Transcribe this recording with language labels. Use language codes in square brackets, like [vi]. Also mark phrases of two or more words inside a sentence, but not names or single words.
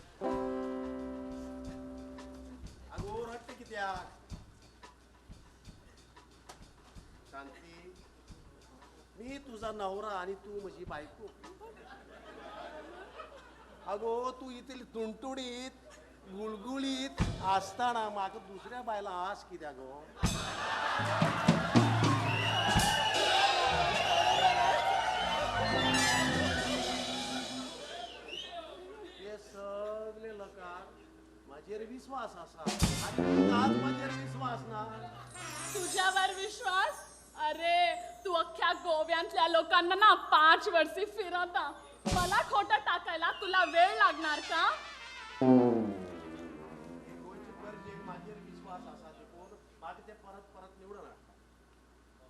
[kok] अगो रट्ट कित्याक? [mr] शांती मी तुझा नवरा आणि तू माझी बायको. [kok] अगो तू इतली तुणतुणीत गुळगुळीत असताना म्हाका दुसऱ्या बायला आस कित्याक गो? हे सगळे लोकांक माझेर विश्वास असा आणि आज माझेर विश्वास ना. [mr] तुझ्यावर विश्वास? अरे तू अख्ख्या गोव्यातल्या लोकांना ना 5 वर्षी फिरवता. मला खोटं टाकायला तुला वेळ लागणार का? [kok] माझेर विश्वास असा देखून म्हाका ते परत परत निवडून हाडटा.